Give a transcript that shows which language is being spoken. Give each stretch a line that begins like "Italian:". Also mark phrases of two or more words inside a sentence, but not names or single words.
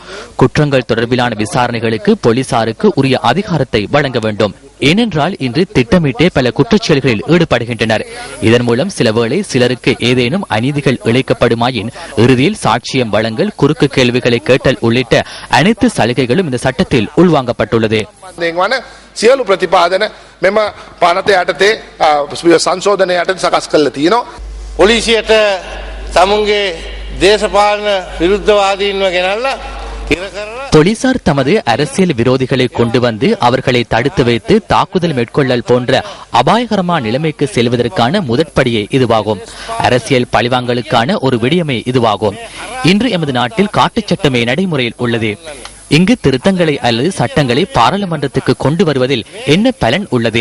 Tamil: குற்றங்கள் தொடர்பிலான விசாரணைகளுக்கு போலீசாருக்கு உரிய அதிகாரத்தை வழங்க வேண்டும். ஏனென்றால் இன்று திட்டமிட்டே பல குற்றச்செயல்களில் ஈடுபடுகின்றனர். இதன் மூலம் சில வேளை சிலருக்கு ஏதேனும் அநீதிகள் இழைக்கப்படுமாயின் இறுதியில் சாட்சியம் வழங்கல், குறுக்கு கேள்விகளை கேட்டல் உள்ளிட்ட அனைத்து சலுகைகளும் இந்த சட்டத்தில் உள்வாங்கப்பட்டுள்ளது.
Sinhala: සියලු ප්‍රතිපාදන මෙම පනත යටතේ සංශෝධනය යටතේ සකස් කරලා තියෙනවා. පොලිසියට සමුන්ගේ දේශපාලන විරුද්ධවාදීන්ව ගෙනල්ලා
Tamil: போலீசார் தமது அரசியல் விரோதிகளை கொண்டு வந்து அவர்களை தடுத்து வைத்து தாக்குதல் மேற்கொள்ளல் போன்ற அபாயகரமான நிலைமைக்கு செல்வதற்கான முதற்படியே இதுவாகும். அரசியல் பழிவாங்கலுக்கான ஒரு விடயமே இதுவாகும். இன்று எமது நாட்டில் காட்டுச் சட்டமே நடைமுறையில் உள்ளது. இங்கு திருத்தங்களை அல்லது சட்டங்களை பாராளுமன்றத்துக்கு கொண்டு வருவதில் என்ன பலன் உள்ளது?